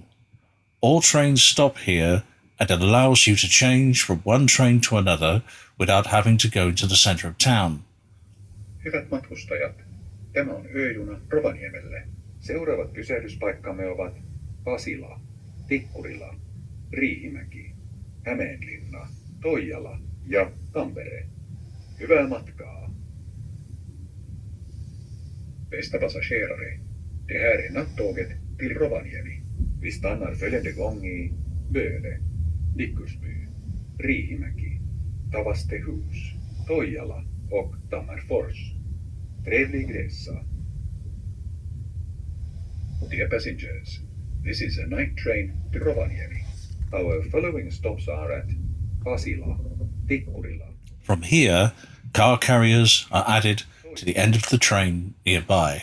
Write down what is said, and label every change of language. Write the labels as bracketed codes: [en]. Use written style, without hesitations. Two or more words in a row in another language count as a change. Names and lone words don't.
[en] All trains stop here and it allows you to change from one train to another without having to go into the centre of town. [fi] Hyvät matkustajat, tämä on yöjuna Rovaniemelle. Seuraavat pysähdyspaikkamme ovat Pasila, Tikkurila, Riihimäki, Hämeenlinna, Toijala ja Tampere. Hyvää matkaa! [sv] Bästa passagerare, det här är nattåget till Rovaniemi. Vi stannar följande gång i Böle, Nikkursby, Riihimäki, Tavastehus, Toijala och Tammerfors. Trevlig resa. [en] Dear passengers, this is a night train to Rovaniemi. Our following stops are at Pasila, Tikkurila. From here, car carriers are added to the end of the train nearby.